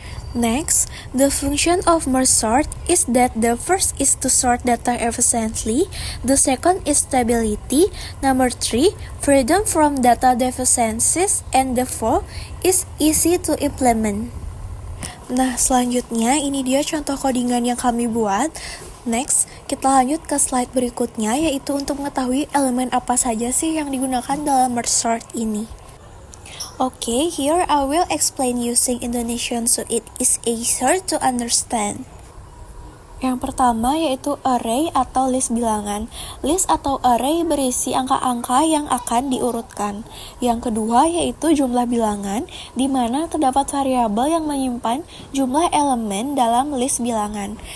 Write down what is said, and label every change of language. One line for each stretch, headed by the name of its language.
English: Next, the function of merge sort is that the first is to sort data efficiently, the second is stability, number 3, freedom from data deficiencies, and the 4 is easy to implement.
Indonesian: Nah, selanjutnya ini dia contoh codingan yang kami buat.
English: Next,
Indonesian: kita lanjut ke slide berikutnya, yaitu untuk mengetahui elemen apa saja sih yang digunakan dalam merge sort ini.
English: Okay, here I will explain using Indonesian so it is easier to understand.
Indonesian: Yang pertama yaitu array atau list bilangan. List atau array berisi angka-angka yang akan diurutkan. Yang kedua yaitu jumlah bilangan, di mana terdapat variabel yang menyimpan jumlah elemen dalam list bilangan.